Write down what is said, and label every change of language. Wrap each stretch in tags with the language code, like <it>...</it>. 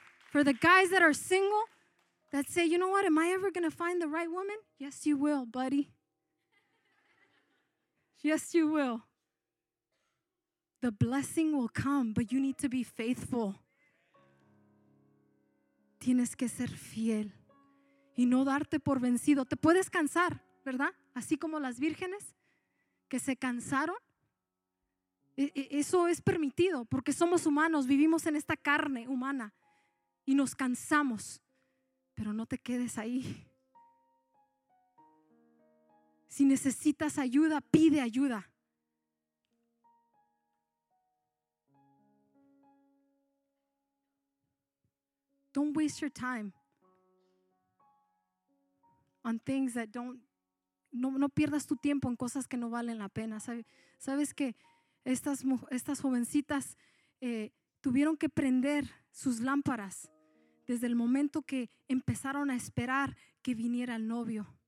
<en>For the guys that are single, that say, you know what, am I ever going to find the right woman? Yes, you will, buddy. Yes, you will. The blessing will come, but you need to be faithful.</en> <es>Tienes que ser fiel y no darte por vencido. Te puedes cansar, ¿verdad? Así como las vírgenes que se cansaron. Eso es permitido porque somos humanos, vivimos en esta carne humana y nos cansamos. Pero no te quedes ahí. Si necesitas ayuda, pide ayuda.</es> <en>Don't waste your time on things that don't.</en> <es>No pierdas tu tiempo en cosas que no valen la pena. Sabes que estas jovencitas tuvieron que prender sus lámparas desde el momento que empezaron a esperar que viniera el novio.</es>